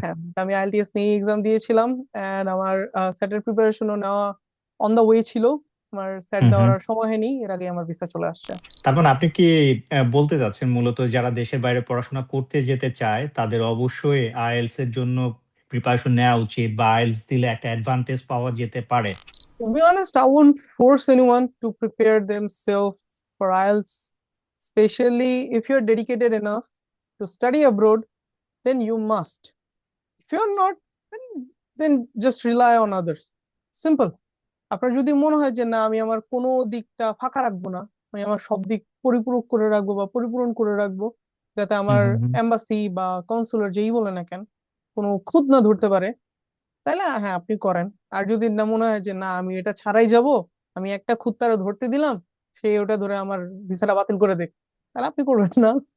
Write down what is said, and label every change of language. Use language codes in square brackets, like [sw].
[bn] হ্যাঁ, আমি আইএলটিএস নিয়ে এক্সাম দিয়েছিলাম, এন্ড আমার সেটের প্রিপারেশনও নেওয়া অন দা ওয়ে ছিল। আমার সেট হুম দেওয়ার হুম। আর সময় হয়নি, এর আগে আমার ভিসা চলে আসছে। তার মানে আপনি কি বলতে চাচ্ছেন মূলত যারা দেশের বাইরে পড়াশোনা করতে যেতে চায় তাদের অবশ্যই আইএলস এর জন্য প্রিপারেশন নেওয়া উচিত, বা আইএলস দিলে একটা অ্যাডভান্টেজ পাওয়া যেতে পারে? [en] To be honest, I won't force anyone to prepare themselves for IELTS, especially if you're dedicated enough to study abroad, then you must. If you're not, then just rely on others. Simple. [bn] আপনার যদি মনে হয় যে না আমি আমার কোনো দিকটা ফাঁকা রাখবো না, আমি আমার সব দিক পরিপূরক করে রাখবো বা পরিপূরণ করে রাখবো, যাতে হুম আমার হুম হুম। এম্বাসি বা কনসুলার যেই বলে না কেন কোনো খুঁত না ধরতে পারে, তাহলে হ্যাঁ আপনি করেন। আর যদি না মনে হয় যে না আমি এটা ছাড়াই যাব, আমি একটা খুঁত তারা ধরতে দিলাম, সে ওটা ধরে আমার ভিসাটা বাতিল করে দেখ, তাহলে আপনি করবেন না।